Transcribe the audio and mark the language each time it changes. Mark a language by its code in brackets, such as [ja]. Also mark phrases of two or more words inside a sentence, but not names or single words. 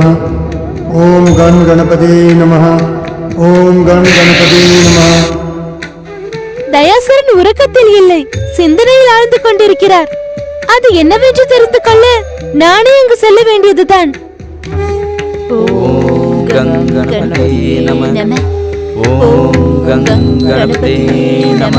[sa] ओम गण गणपति नमः। ओम गण गणपति नमः। [ta] தயாசுரன் உறக்கத்தில் இல்லை, சிந்தனையில் ஆழ்ந்து கொண்டிருக்கிறார். அது என்னவென்று தெரிந்து கொள்ள நானே அங்கு செல்ல வேண்டியதுதான். [sa] ओम् गं गणपति नम. ओम् गं गणपति नम.